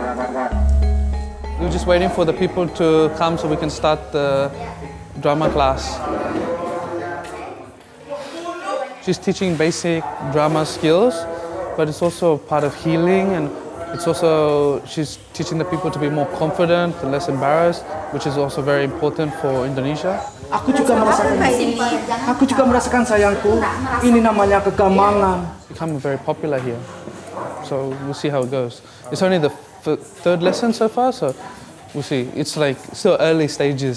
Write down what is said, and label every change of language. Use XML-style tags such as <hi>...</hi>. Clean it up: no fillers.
<en>We're just waiting for the people to come so we can start the drama class. She's teaching basic drama skills, but it's also part of healing, and it's also, she's teaching the people to be more confident and less embarrassed, which is also very important for Indonesia.</en> <id>Aku juga merasakan sayangku. Ini namanya kegamangan.</id> <en>Become very popular here, so we'll see how it goes. It's only the 3rd lesson so far, so we'll see. It's like still early stages.</en>